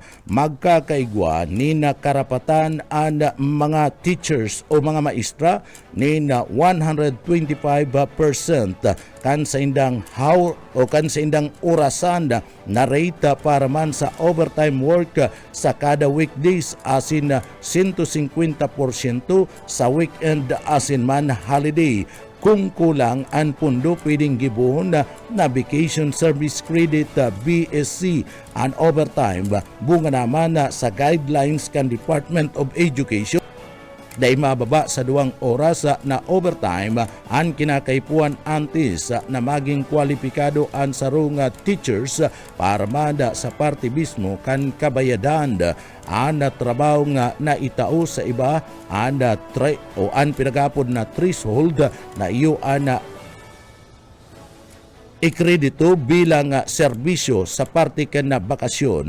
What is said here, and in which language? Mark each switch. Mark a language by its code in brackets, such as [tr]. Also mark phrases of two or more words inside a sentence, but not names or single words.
[bik] Magkakaigwa ni na karapatan ang mga teachers o mga maestra ni na 125% kan sa indang orasan na rate para man sa [en] overtime work [bik] sa kada weekdays asin 150% sa weekend asin man holiday. Kung kulang ang pundo pwedeng gibuhon na [en] vacation service credit BSC and overtime [bik] bunga naman sa guidelines kan Department of Education. Dahil mababa sa 2 oras na overtime ang kinakaipuan antes na maging kwalipikado ang sarong teachers para manda sa parte mismo kan kabayadan ang trabaho nga na itao sa iba ang pinagapod na threshold na iyo ang ikredito bilang serbisyo sa parte kan na bakasyon.